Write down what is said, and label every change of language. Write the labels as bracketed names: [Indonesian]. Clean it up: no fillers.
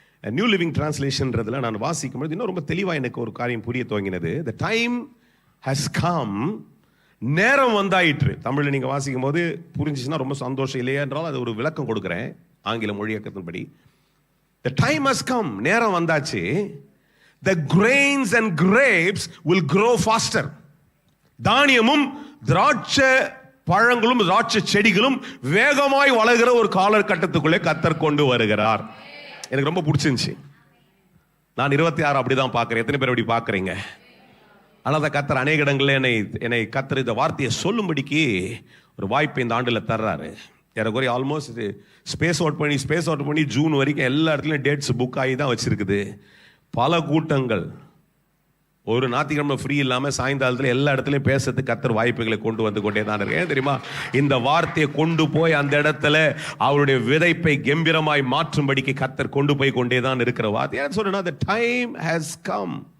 [Tamil] New living டிரான்ஸ்லேஷன்றதுல நான் வாசிக்கும்போது இன்னும் ரொம்ப தெளிவாக எனக்கு ஒரு காரியம் புரிய துவங்கினது. [English] the time has come, [Tamil] நேரம் வந்தாயிற்று. தமிழில் நீங்கள் வாசிக்கும் போது புரிஞ்சிச்சுன்னா ரொம்ப சந்தோஷம், இல்லையா என்றால் அது ஒரு விளக்கம் கொடுக்குறேன் ஆங்கில மொழியாக்கத்தின்படி. [English] the time has come, [Tamil] நேரம் வந்தாச்சு. [English] The grains and grapes will grow faster. [Tamil] தானியமும் திராட்சை பழங்களும் திராட்சை செடிகளும் வேகமாய் வளர்கிற ஒரு காலகட்டத்துக்குள்ளே கர்த்தர் கொண்டு வருகிறார். எனக்கு ரொம்ப பிடிச்சிருந்துச்சு. நான் 26 அப்படிதான் பார்க்கிறேன். எத்தனை பேர் அப்படி பார்க்குறீங்க? ஆனால் கர்த்தர் அநேக இடங்களில் என்னை கர்த்தர் இந்த வார்த்தையை சொல்லும்படிக்கு ஒரு வாய்ப்பை இந்த ஆண்டில் தர்றாரு. ஏறக்குறைய ஆல்மோஸ்ட் ஸ்பேஸ் அவுட் பண்ணி ஜூன் வரைக்கும் எல்லா இடத்துலையும் டேட்ஸ் புக் ஆகி தான் வச்சிருக்குது. பல கூட்டங்கள், ஒரு ஞாயிற்றுக்கிழமை ஃப்ரீ இல்லாமல் சாயங்காலத்தில் எல்லா இடத்துலையும் பேசுறதுக்கு கர்த்தர் வாய்ப்புகளை கொண்டு வந்து கொண்டே தான் இருக்கேன். தெரியுமா, இந்த வார்த்தையை கொண்டு போய் அந்த இடத்துல அவருடைய விதைப்பை கம்பீரமாய் மாற்றும்படிக்கு கர்த்தர் கொண்டு போய் கொண்டே தான் இருக்கிற வார்த்தை. ஏன் சொல்றேன்னா, [English] the time has come.